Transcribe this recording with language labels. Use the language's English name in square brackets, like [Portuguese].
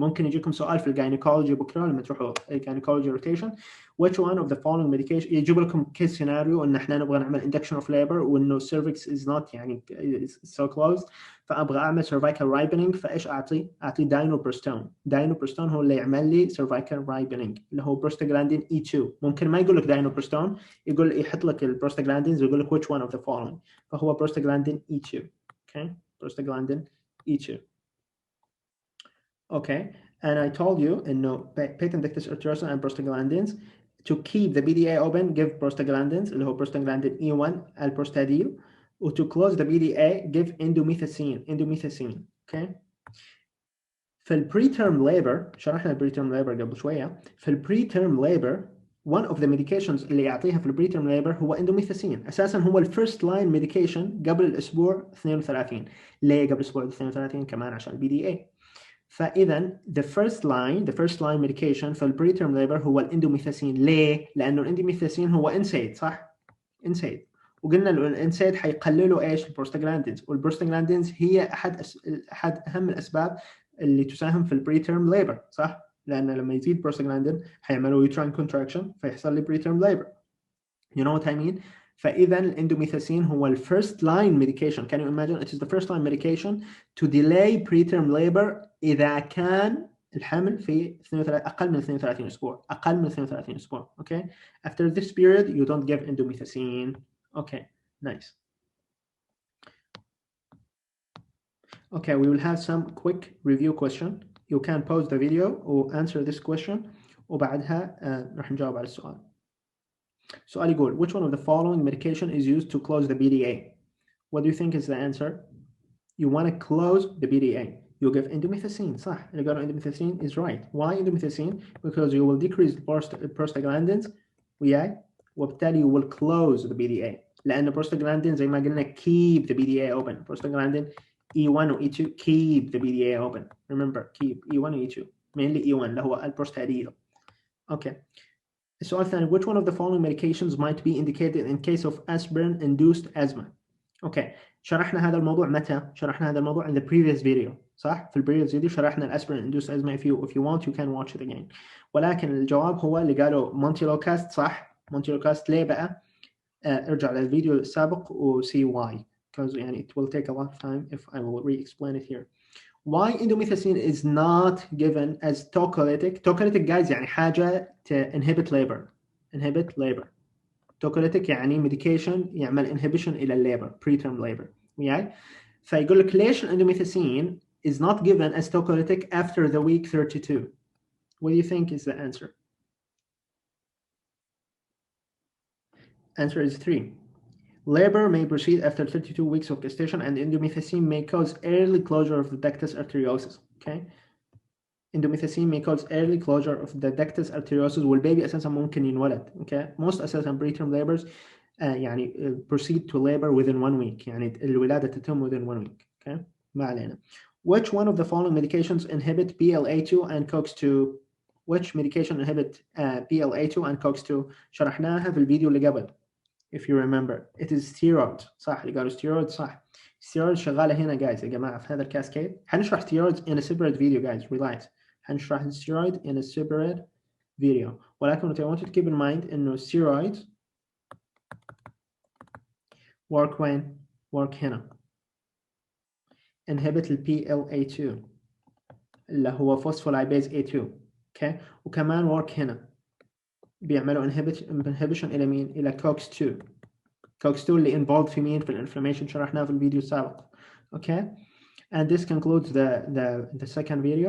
[Arabic] ممكن يجيكم سؤال في الجاينيكولوجي بكره لما تروحوا الجاينيكولوجي روتيشن [English] which one of the following medication [Arabic] يجيب لكم كيس سيناريو ان احنا نبغى نعمل induction of labor وانه [English] cervix is not [Arabic] يعني so closed فابغى اعمل cervical ripening. فايش اعطي داينوبروستون هو اللي يعمل لي cervical ripening اللي هو Prostaglandin E2. ممكن ما يقول لك داينوبروستون يقول يحط لك البروستاجلاندينز ويقول لك [English] which one of the following [Arabic] فهو Prostaglandin E2. [English] okay Prostaglandin E2. okay and I told you انه patent arteriosum and prostaglandins to keep the BDA open give prostaglandins [Arabic] اللي هو [English] Prostaglandin E1 alprostadil و to close the BDA give indomethacin. [Arabic] okay في البري تيرم ليبر شرحنا البري تيرم ليبر قبل شويه. في البري تيرم ليبر [English] one of the medications [Arabic] اللي يعطيها في البريتيرم ليبر هو اندوميثاسين. اساسا هو الفيرست لاين ميديكيشن قبل الاسبوع 32. ليه قبل الاسبوع 32؟ كمان عشان البي دي اي. فاذا [English] the first line medication [Arabic] في البريتيرم ليبر هو الاندوميثاسين. ليه؟ لانه الاندوميثاسين هو انسيد، صح؟ انسيد، وقلنا الانسيد حيقللوا ايش؟ البروستاجلاندينز، والبروستاجلاندينز هي احد اهم الاسباب اللي تساهم في البريتيرم ليبر، صح؟ لان لما يزيد بروستاجلاندين حيعملوا يوتراين كونتراكشن فيحصل لي بريتيرم ليبر. [English] You know what I mean? [Arabic] فاذا الاندوميثاسين هو الفيرست لاين ميديكيشن. [English] Can you imagine? It is the first line medication to delay preterm labor [Arabic] اذا كان الحمل في اقل من 32 اسبوع. اقل من 32 اسبوع. Okay. [English] After this period you don't give indomethacin. Okay. Nice. Okay, we will have some quick review question. You can pause the video or answer this question [Arabic] وبعدها راح نجاوب على السؤال. سؤال يقول [English] which one of the following medication is used to close the BDA? What do you think is the answer? You want to close the BDA. You give indomethacin. صح. اللي قالوا indomethacin is right. Why indomethacin? Because you will decrease the prostaglandins وياي وبالتالي you will close the BDA. لأن prostaglandin [Arabic] زي ما قلنا [English] keep the BDA open. Prostaglandin E1 و E2 keep the BDA open. Remember keep E1 و E2. Mainly [Arabic] E1 اللي هو البروستاديل. [English] Okay. [Arabic] السؤال الثاني [English] which one of the following medications might be indicated in case of aspirin induced asthma? Okay. [Arabic] شرحنا هذا الموضوع متى؟ شرحنا هذا الموضوع [English] in the previous video، [Arabic] صح؟ في البريفيوس فيديو شرحنا الاسبرين induced asthma. [English] if you want you can watch it again. [Arabic] ولكن الجواب هو اللي قالوا مونتيلوكاست، صح؟ مونتيلوكاست. ليه بقى؟ ارجع للفيديو السابق و [English] see why. Because يعني it will take a lot of time if I will re-explain it here. Why indomethacin is not given as tocolytic? Tocolytic guys يعني حاجة inhibit labor. Tocolytic يعني medication يعمل inhibition إلى الليبر preterm labor. [Arabic] وياي؟ فيقول لك ليش [English] indomethacin is not given as tocolytic after the week 32? What do you think is the answer? Answer is 3. Labor may proceed after 32 weeks of gestation and indomethacin may cause early closure of the ductus arteriosus. Okay? Indomethacin may cause early closure of the ductus arteriosus [Arabic] والبيبي أساسا ممكن ينولد. [English] Okay? Most أساسا preterm labors يعني proceed to labor within 1 week. [Arabic] يعني الولادة تتم [English] within 1 week. [Arabic] Okay? ما علينا. [English] Which one of the following medications inhibit PLA2 and COX-2? Which medication inhibit PLA2 and COX-2? [Arabic] شرحناها في الفيديو اللي قبل. [English] If you remember, it is steroid. [Arabic] صح اللي قالوا steroid صح. steroid شغالة هنا guys يا جماعة في هذا الكاسكيد. [English] حنشرح steroids in a separate video guys. Relax. حنشرح steroid in a separate video. ولكن I want you to keep in mind إنه steroids work when? Work هنا. inhibit ال PLA2 اللي هو phospholipase A2. Okay. [Arabic] وكمان work هنا. بيعملوا inhibition إلى مين؟ إلى COX-2. COX-2 اللي involved في مين؟ في الانفلاميشن شرحناه في الفيديو السابق. Okay. [English] And this concludes the second video.